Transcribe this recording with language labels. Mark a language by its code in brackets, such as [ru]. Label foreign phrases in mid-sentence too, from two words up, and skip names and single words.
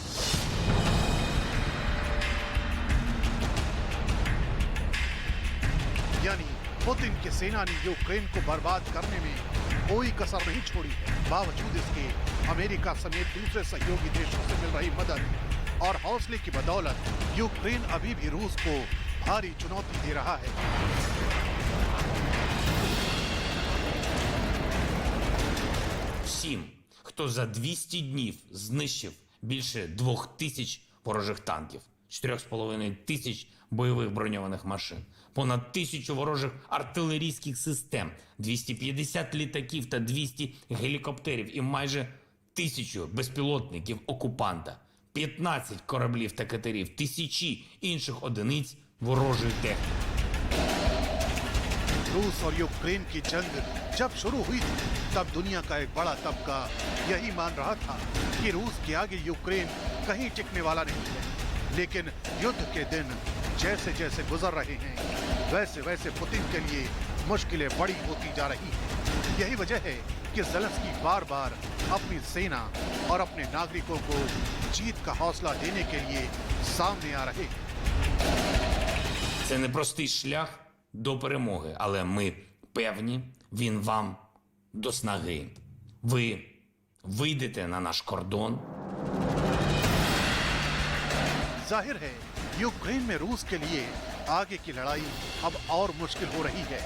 [hi] यानी पुतिन की सेना ने यूक्रेन को बर्बाद करने में कोई कसर नहीं छोड़ी है। बावजूद इसके अमेरिका समेत दूसरे सहयोगी देशों से मिल रही मदद और हौसले की बदौलत यूक्रेन अभी भी रूस को भारी चुनौती दे रहा है। [uk] Всім, хто за 200 днів знищив більше 2,000 ворожих танків, 4,5 бойових броньованих машин, понад 1,000 ворожих артилерійських систем, 250 літаків та 200 гелікоптерів і майже 1,000 безпілотників окупанта, 15 кораблів та катерів, тисячі інших одиниць ворожої техніки. [hi] रूस और यूक्रेन की जंग जब शुरू हुई थी, तब दुनिया का एक बड़ा तबका यही मान रहा था कि रूस के आगे यूक्रेन कहीं टिकने वाला नहीं है। लेकिन युद्ध के दिन जैसे जैसे गुजर रहे हैं, वैसे वैसे पुतिन के लिए मुश्किलें बड़ी होती जा रही हैं। यही वजह है कि ज़ेलेंस्की बार बार अपनी सेना और अपने नागरिकों को जीत का हौसला देने के लिए सामने आ रहे हैं। [uk] Це непростий шлях, до перемоги. Але ми певні, він вам до снаги. Ви вийдете на наш кордон. [hi] जाहिर है यूक्रेन में रूस के लिए आगे की लड़ाई अब और मुश्किल हो रही है।